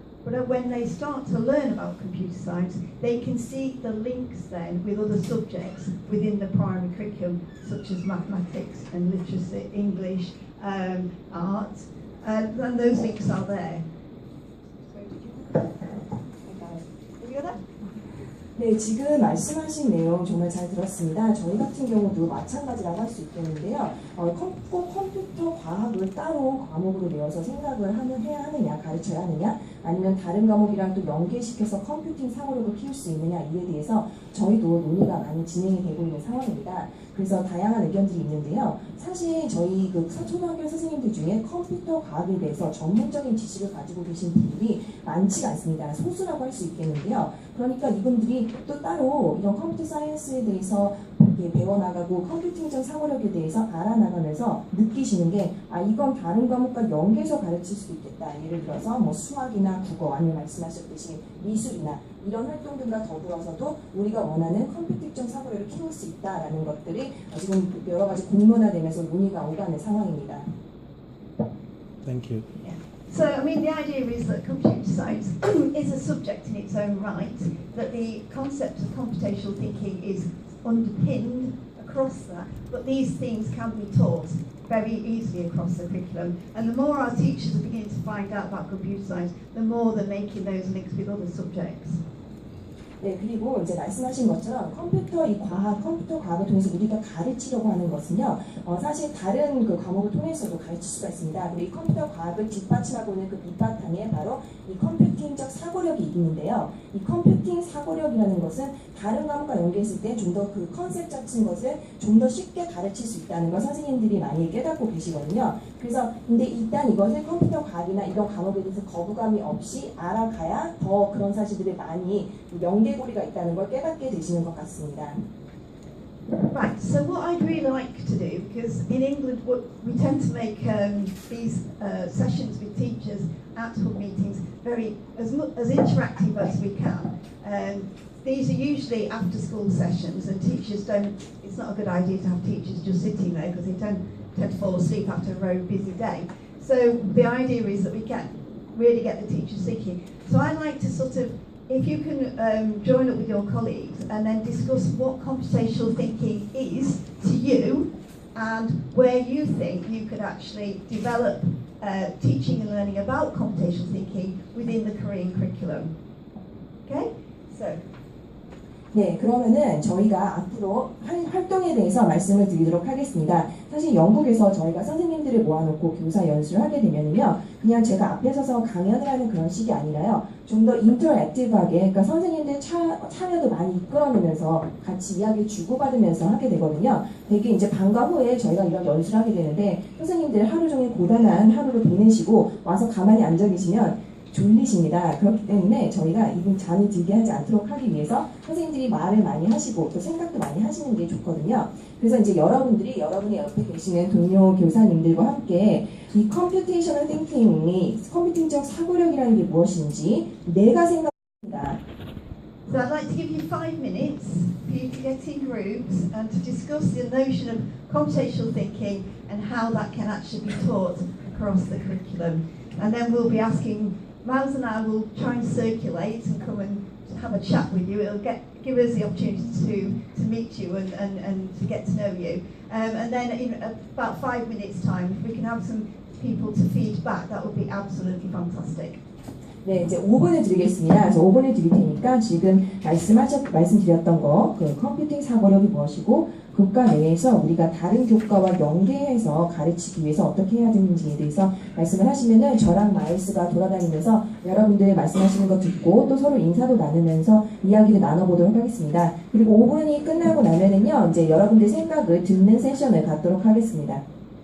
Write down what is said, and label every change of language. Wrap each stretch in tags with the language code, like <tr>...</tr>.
<en>But when they start to learn about computer science, they can see the links then with other subjects within the primary curriculum, such as mathematics and literacy, English, art, and those links are there. Have you got that?</en> <ko>네, 지금 말씀하신 내용 정말 잘 들었습니다. 저희 같은 경우도 마찬가지라고 할 수 있겠는데요. 꼭 컴퓨터 과학을 따로 과목으로 내어서 생각을 해야 하느냐, 가르쳐야 하느냐, 아니면 다른 과목이랑 또 연계시켜서 컴퓨팅 사고력을 키울 수 있느냐 이에 대해서 저희도 논의가 많이 진행이 되고 있는 상황입니다. 그래서 다양한 의견들이 있는데요. 사실 저희 그 초등학교 선생님들 중에 컴퓨터 과학에 대해서 전문적인 지식을 가지고 계신 분들이 많지가 않습니다. 소수라고 할 수 있겠는데요. 그러니까 이분들이 또 따로 이런 컴퓨터 사이언스에 대해서 배워나가고 컴퓨팅적 사고력에 대해서 알아나가면서 느끼시는 게 이건 다른 과목과 연계해서 가르칠 수도 있겠다. 예를 들어서 뭐 수학이나 국어 아니면 말씀하셨듯이 미술이나 이런 활동들과 더불어서도 우리가 원하는 컴퓨팅적 사고력을 키울 수 있다라는 것들이 지금 여러 가지 공론화되면서 논의가 오가는 상황입니다.</ko> <en>Thank you. So, I mean, the idea is that computer science is a subject in its own right, that the concept of computational thinking is underpinned across that, but these things can be taught very easily across the curriculum. And the more our teachers are beginning to find out about computer science, the more they're making those links with other subjects.</en> <ko>네, 그리고 이제 말씀하신 것처럼 컴퓨터 과학을 통해서 우리가 가르치려고 하는 것은요, 사실 다른 그 과목을 통해서도 가르칠 수가 있습니다. 그리고 이 컴퓨터 과학을 뒷받침하고 있는 그 밑바탕에 바로 이 컴퓨팅적 사고력이 있는데요. 이 컴퓨팅 사고력이라는 것은 다른 과목과 연계했을 때 좀 더 그 컨셉 같은 것을 좀 더 쉽게 가르칠 수 있다는 걸 선생님들이 많이 깨닫고 계시거든요. 그래서 근데 일단 이것을 컴퓨터 과학이나 이런 과목에 대해서 거부감이 없이 알아가야 더 그런 사실들이 많이 연계고리가 있다는 걸 깨닫게 되시는 것 같습니다.</ko> <en>Right, so what I'd really like to do, because in England we tend to make these sessions with teachers at hub meetings as interactive as we can. These are usually after school sessions, and teachers it's not a good idea to have teachers just sitting there because they tend to fall asleep after a very busy day. So the idea is that we can really get the teachers thinking. So I'd like to sort of, if you can join up with your colleagues and then discuss what computational thinking is to you and where you think you could actually develop teaching and learning about computational thinking within the Korean curriculum. Okay? So.</en> <ko>네, 그러면은 저희가 앞으로 할 활동에 대해서 말씀을 드리도록 하겠습니다. 사실 영국에서 저희가 선생님들을 모아놓고 교사 연수를 하게 되면요, 그냥 제가 앞에 서서 강연을 하는 그런 식이 아니라요, 좀 더 인터랙티브하게, 그러니까 선생님들 참여도 많이 이끌어내면서 같이 이야기 주고받으면서 하게 되거든요. 되게 이제 방과 후에 저희가 이런 연수를 하게 되는데, 선생님들 하루 종일 고단한 하루를 보내시고 와서 가만히 앉아 계시면 졸리십니다. 그렇기 때문에 저희가 이분 잠이 들게 하지 않도록 하기 위해서 선생님들이 말을 많이 하시고 또 생각도 많이 하시는 게 좋거든요. 그래서 이제 여러분들이 여러분의 옆에 계시는 동료 교사님들과 함께 이 컴퓨테이셔널 띵킹이 컴퓨팅적 사고력이라는 게 무엇인지 내가 생각합니다.</ko> <en>So I'd like to give you 5 minutes for you to get in groups and to discuss the notion of computational thinking and how that can actually be taught across the curriculum. And then we'll be asking, Miles and I will try and circulate and come and have a chat with you. It'll give us the opportunity to meet you and to get to know you. And then in about 5 minutes' time, if we can have some people to feed back, that would be absolutely fantastic.</en> <ko>네, 이제 5분을 드리겠습니다. 그래서 5분을 드릴 테니까 지금 말씀드렸던 거, 그 컴퓨팅 사고력이 무엇이고, 교과 내에서 우리가 다른 교과와 연계해서 가르치기 위해서 어떻게 해야 되는지에 대해서 말씀을 하시면은 저랑 마일스가 돌아다니면서 여러분들 말씀하시는 거 듣고 또 서로 인사도 나누면서 이야기를 나눠보도록 하겠습니다. 그리고 5분이 끝나고 나면은요, 이제 여러분들 생각을 듣는 세션을 갖도록 하겠습니다.</ko>